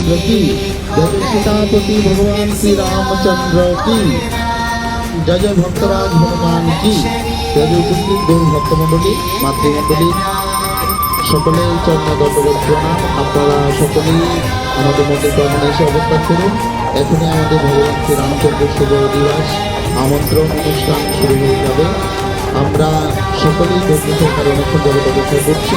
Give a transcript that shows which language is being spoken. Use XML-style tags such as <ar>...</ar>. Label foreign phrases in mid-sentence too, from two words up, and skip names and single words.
<hi>रामचंद्र की, जय सीतापति भगवान श्री रामचंद्र की, जय जय भक्तराज हनुमान की, जय जय उपस्थित गौर भक्तमंडলী</hi> <bn>মাতৃমণ্ডলী সকলেই চরণে দণ্ডবত প্রণাম। আপনারা সকলেই আমাদের মধ্যে চরণে এসে অবস্থান করুন। এখনই আমাদের ভগবান শ্রী রামচন্দ্র শুভ দিবস আমন্ত্রণ অনুষ্ঠান শুরু হয়ে যাবে। আমরা সকলেই ধৈর্য সহকারে অনেকক্ষণ জগৎ অপেক্ষা করছি।</bn>